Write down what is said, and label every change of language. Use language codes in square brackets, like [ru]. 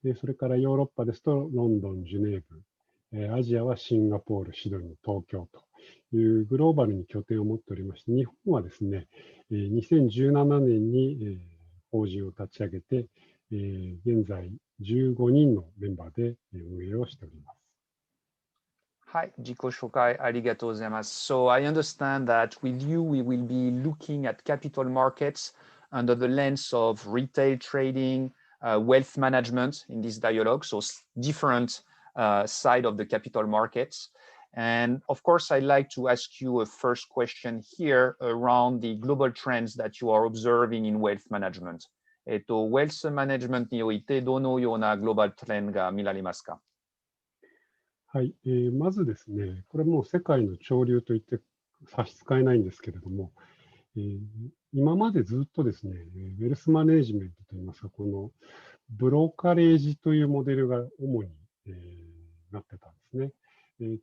[ja] それからヨーロッパですとロンドン、ジュネーブ、アジアはシンガポール、シドニー、東京というグローバルに拠点を持っておりまして、日本はですね、2017年に法人を立ち上げて、現在15人のメンバーで運営をしております。はい、自己紹介ありがとうございます。 [en] So I understand that with you, we will be looking at capital markets under the lens of retail trading, wealth management in this dialogue. So different side of the capital markets. And of course, I'd like to ask you a first question here around the global trends that you are observing in wealth management. [ja] ウェルスマネジメントにおいてどのようなグローバルトレンドが見られますか？はい、まずですね、これもう世界の潮流といって差し支えないんですけれども、今までずっとですね、ウェルスマネジメントといいますか、このブローカレージというモデルが主に、なってたんですね。